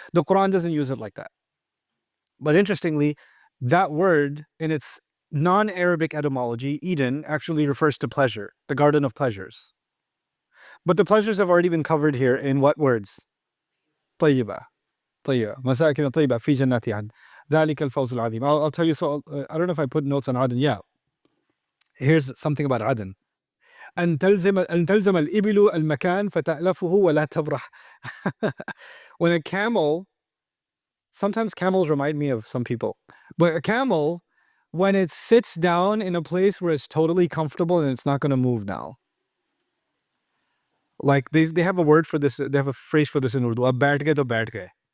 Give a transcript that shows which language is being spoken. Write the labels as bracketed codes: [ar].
[en] The Quran doesn't use it like that. But interestingly, that word in its non-Arabic etymology, Eden, actually refers to pleasure, the Garden of Pleasures. But the pleasures have already been covered here in what words? [ar] طيبة. مساكن طيبة في جنات عدن. ذلك الفوز العظيم. [en] I'll tell you, so I don't know if I put notes on Aden. Yeah. Here's something about Aden. [ar] أن تلزم الإبل المكان فتألفه ولا تبرح. [en] When a camel, sometimes camels remind me of some people, but a camel, when it sits down in a place where it's totally comfortable and it's not going to move now. Like they have a word for this, they have a phrase for this in Urdu, [ur] ab baith gaye to baith gaye.